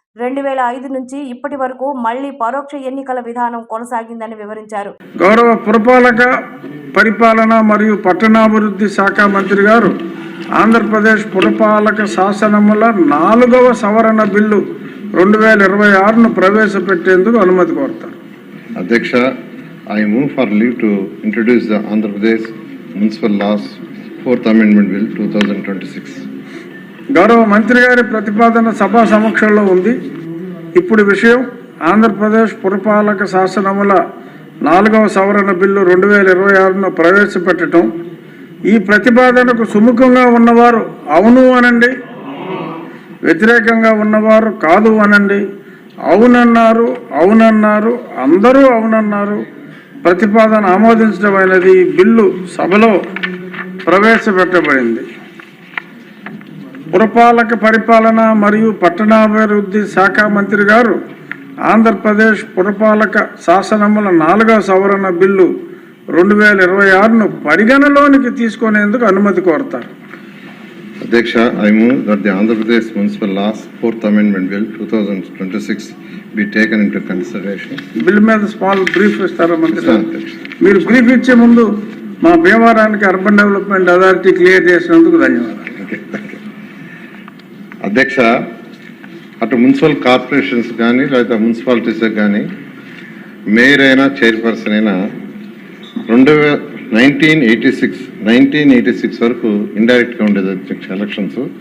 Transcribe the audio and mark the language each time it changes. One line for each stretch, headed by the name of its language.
Telugu: 2005 నుంచి ఇప్పటి వరకు మళ్లీ పరోక్ష ఎన్నికల విధానం కొనసాగిందని వివరించారు. గౌరవ పురపాలక పరిపాలన మరియు పట్టణాభివృద్ధి శాఖ మంత్రి గారు ఆంధ్రప్రదేశ్ పురపాలక శాసనముల 4వ సవరణ బిల్లు 2026ను ప్రవేశపెట్టేందుకు అనుమతి కోరుతారు.
English: అధ్యక్ష, I move for leave to introduce the Andhra Pradesh Municipal Laws 4th Amendment Bill 2026.
Telugu: గౌరవ మంత్రి గారి ప్రతిపాదన సభా సమక్షంలో ఉంది. ఇప్పుడు విషయం ఆంధ్రప్రదేశ్ పురపాలక శాసనముల 4వ సవరణ బిల్లు 2026ను ప్రవేశపెట్టడం. ఈ ప్రతిపాదనకు సుముఖంగా ఉన్నవారు అవును అనండి, వ్యతిరేకంగా ఉన్నవారు కాదు అనండి. అవునన్నారు, అవునన్నారు, అందరూ అవునన్నారు. ప్రతిపాదన ఆమోదించడమైనది. ఈ బిల్లు సభలో ప్రవేశపెట్టబడింది. పురపాలక పరిపాలన మరియు పట్టణాభివృద్ధి శాఖ మంత్రి గారు ఆంధ్రప్రదేశ్ పురపాలక శాసనముల 4వ సవరణ బిల్లు 2026ను పరిగణలోనికి తీసుకునేందుకు అనుమతి కోరుతారు.
English: అధ్యక్ష, I move that the Andhra Pradesh Municipal Laws 4th Amendment Bill 2026 be taken into consideration.
Telugu: Bill మీద స్మాల్ బ్రీఫ్ ఇస్తారా మంత్రి గారు? మీరు బ్రీఫ్ ఇచ్చే ముందు మా భీమవరానికి అర్బన్ డెవలప్మెంట్ అథారిటీ క్లియర్ చేసినందుకు ధన్యవాదాలు. అధ్యక్ష, అటు మున్సిపల్ కార్పొరేషన్స్ కానీ లేదా మున్సిపాలిటీస్ కానీ మేయర్ అయినా చైర్పర్సన్ అయినా 1986 వరకు ఇండైరెక్ట్గా ఉండేది అధ్యక్ష ఎలక్షన్స్.